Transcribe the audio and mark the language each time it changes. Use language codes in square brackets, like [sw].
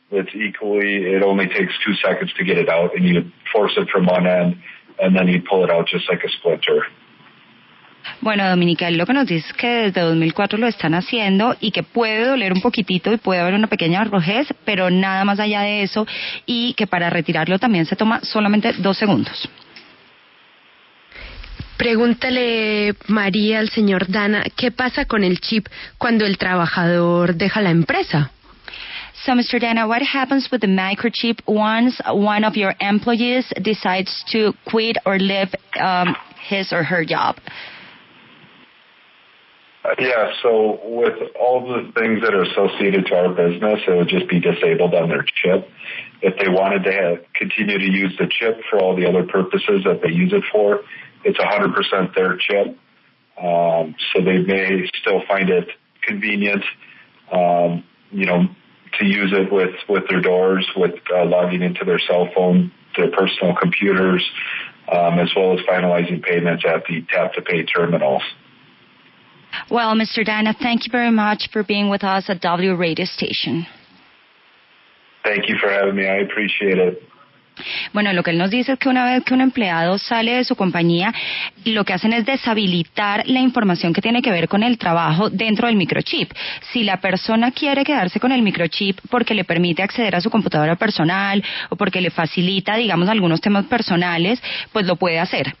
[en] It's equally, it only takes 2 seconds to get it out, and you force it from one end, and then you pull it out just like a splinter. [es] Bueno, Dominica, lo que nos dice es que desde 2004 lo están haciendo y que puede doler un poquitito y puede haber una pequeña rojez, pero nada más allá de eso, y que para retirarlo también se toma solamente 2 segundos. Pregúntale, María, al señor Dana, ¿qué pasa con el chip cuando el trabajador deja la empresa? [en] So, Mr. Dana, what happens with the microchip once one of your employees decides to quit or leave his or her job? Yeah, so with all the things that are associated to our business, it would just be disabled on their chip. If they wanted to continue to use the chip for all the other purposes that they use it for, it's 100% their chip. So they may still find it convenient, to use it with their doors, with logging into their cell phone, their personal computers, as well as finalizing payments at the tap-to-pay terminals. Well, Mr. Dana, thank you very much for being with us at W Radio Station. Thank you for having me. I appreciate it. [es] Bueno, lo que él nos dice es que una vez que un empleado sale de su compañía, lo que hacen es deshabilitar la información que tiene que ver con el trabajo dentro del microchip. Si la persona quiere quedarse con el microchip porque le permite acceder a su computadora personal o porque le facilita, digamos, algunos temas personales, pues lo puede hacer.